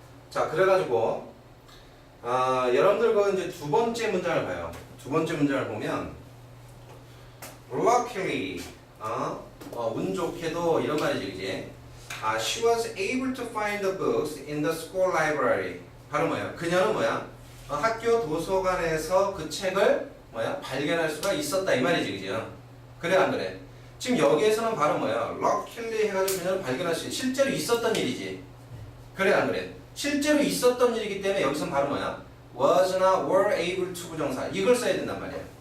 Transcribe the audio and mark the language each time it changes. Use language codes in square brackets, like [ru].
[ko] 자, 그래가지고 여러분들 그 이제 두 번째 문장을 봐요. 두 번째 문장을 보면 luckily 운 좋게도 이런 말이지, 그지? [en] She was able to find the books in the school library. [ko] 바로 뭐야? 그녀는 뭐야? 학교 도서관에서 그 책을 뭐야? 발견할 수가 있었다 이 말이지, 그지? 그래 안 그래? 지금 여기에서는 바로 뭐야? luckily 해가지고 그녀는 발견할 수 실제로 있었던 일이지. 그래 안 그래? 실제로 있었던 일이기 때문에 여기서는 바로 뭐야? was나 were able to 부정사 이걸 써야 된단 말이야.